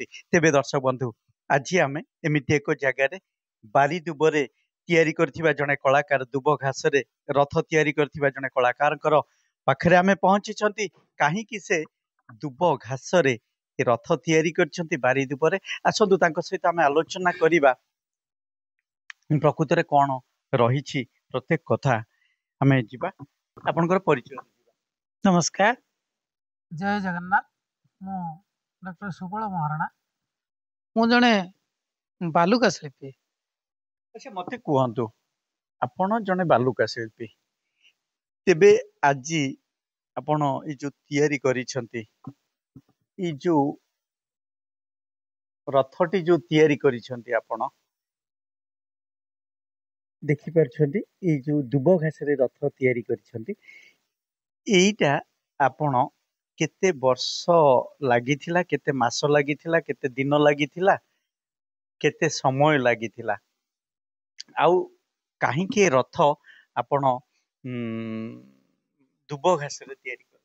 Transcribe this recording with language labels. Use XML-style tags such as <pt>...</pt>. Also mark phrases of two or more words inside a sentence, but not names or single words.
<or>ତେବେ ଦର୍ଶକ ବନ୍ଧୁ, ଆଜି ଆମେ ଏମିତି ଏକ ଜାଗାରେ ବାଲି ଦୁବରେ ତିଆରି କରିଥିବା ଜଣେ କଳାକାର, ଦୁବ ଘାସରେ ରଥ ତିଆରି କରିଥିବା ଜଣେ କଳାକାରଙ୍କର ପାଖରେ ଆମେ ପହଞ୍ଚିଛନ୍ତି। କାହିଁକି ସେ ଦୁବ ଘାସରେ ରଥ ତିଆରି କରିଛନ୍ତି ବାରି ଦୁବରେ? ଆସନ୍ତୁ ତାଙ୍କ ସହିତ ଆମେ ଆଲୋଚନା କରିବା ପ୍ରକୃତରେ କଣ ରହିଛି ପ୍ରତ୍ୟେକ କଥା। ଆମେ ଯିବା, ଆପଣଙ୍କର ପରିଚୟ। ନମସ୍କାର, ଜୟ ଜଗନ୍ନାଥ। ମୁଁ ଡକ୍ଟର ସୁବଳ ମହାରଣା, ମୁଁ ଜଣେ ବାଲୁକା ଶିଳ୍ପୀ। ଆଚ୍ଛା, ମତେ କୁହନ୍ତୁ, ଆପଣ ଜଣେ ବାଲୁକା ଶିଳ୍ପୀ, ତେବେ ଆଜି ଆପଣ ଏଇ ଯୋଉ ତିଆରି କରିଛନ୍ତି, ଏଇ ଯୋଉ ରଥଟି ଯୋଉ ତିଆରି କରିଛନ୍ତି, ଆପଣ ଦେଖିପାରୁଛନ୍ତି ଏଇ ଯୋଉ ଦୁବ ଘାସରେ ରଥ ତିଆରି କରିଛନ୍ତି, ଏଇଟା ଆପଣ କେତେ ବର୍ଷ ଲାଗିଥିଲା, କେତେ ମାସ ଲାଗିଥିଲା, କେତେ ଦିନ ଲାଗିଥିଲା, କେତେ ସମୟ ଲାଗିଥିଲା, ଆଉ କାହିଁକି ଏ ରଥ ଆପଣ ଦୁବ ଘାସରେ ତିଆରି କଲେ?</or>